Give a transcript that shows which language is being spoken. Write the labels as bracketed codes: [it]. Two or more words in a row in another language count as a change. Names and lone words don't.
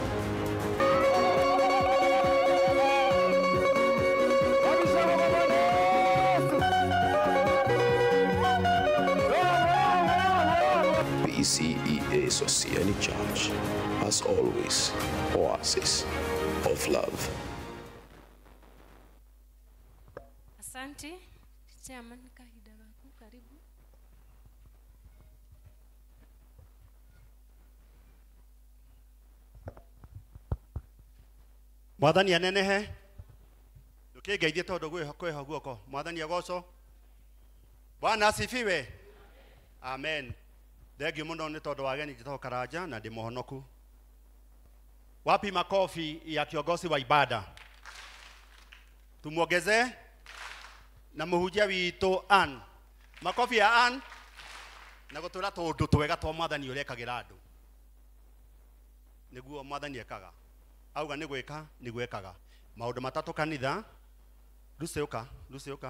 [en] PCEA Sosiani Church, as always, oasis of love. [sw] Asante. [ki] Chairman kahida gaku karibu. Mwathani anenehe ndukingeithie tondu kwiho guoko. Mwathani agocwo. [sw] Bwana asifiwe. [ki] Amen. Thengiũ mũno nĩ tondũ wa ageni njĩtagwo Karanja na ndĩ mũhonoku. [sw] Wapi makofi ya kiongozi wa ibada? Tumuongeze na [ki] mũhunjia witũ [sw] Ann. Makofi ya [ki] Ann na gũtũra tũndũ twega twa Mwathani ũrĩa ekagĩra andũ. Nĩguo Mwathani ekaga. Auga nĩ gwĩka nĩ gwĩkaga. Maũndũ matatũ kanitha. Lucy ũka, Lucy ũka.